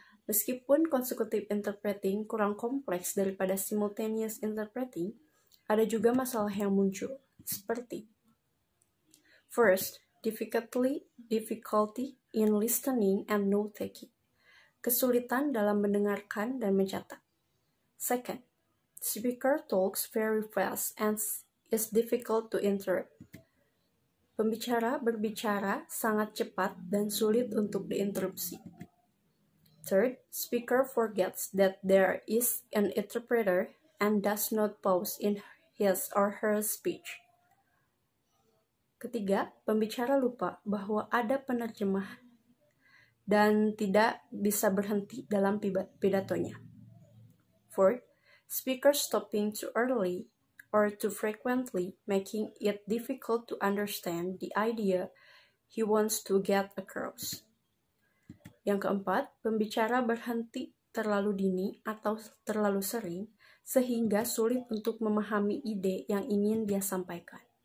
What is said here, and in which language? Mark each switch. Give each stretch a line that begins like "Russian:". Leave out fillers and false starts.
Indonesian: Meskipun consecutive interpreting kurang kompleks daripada simultaneous interpreting, ada juga masalah yang muncul, seperti
English: first, difficulty in listening and note-taking,
Indonesian: kesulitan dalam mendengarkan dan mencatat.
English: Second, speaker talks very fast and is difficult to interrupt.
Indonesian: Pembicara berbicara sangat cepat dan sulit untuk diinterupsi.
English: Third, speaker forgets that there is an interpreter and does not pause in his or her speech.
Indonesian: Ketiga, pembicara lupa bahwa ada penerjemah dan tidak bisa berhenti dalam pidatonya.
English: Fourth, speaker stopping too early or too frequently, making it difficult to understand the idea he wants to get across.
Indonesian: Yang keempat, pembicara berhenti terlalu dini atau terlalu sering, sehingga sulit untuk memahami ide yang ingin dia sampaikan.